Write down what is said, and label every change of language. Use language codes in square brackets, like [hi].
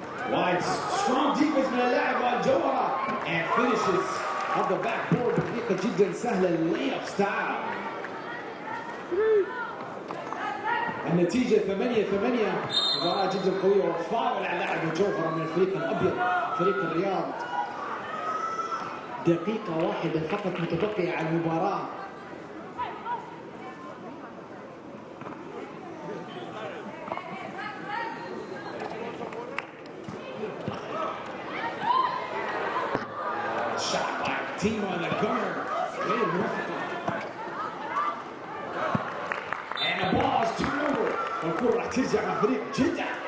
[en] Wide, strong defense [ar] من اللاعب الجوهرة [en] and finishes on the backboard [ar] بطريقة جدا سهلة [en] layup style. [ar] النتيجة 8-8 مباراة جدا قوية وفاول على لاعب الجوهرة من الفريق الأبيض فريق الرياض. دقيقة واحدة فقط متبقية على المباراة. [en] Shot by Timo on the gunner. [ar] غير موفقة. [en] And the ball is turned over. [ar] والكرة راح ترجع مع فريق جدة.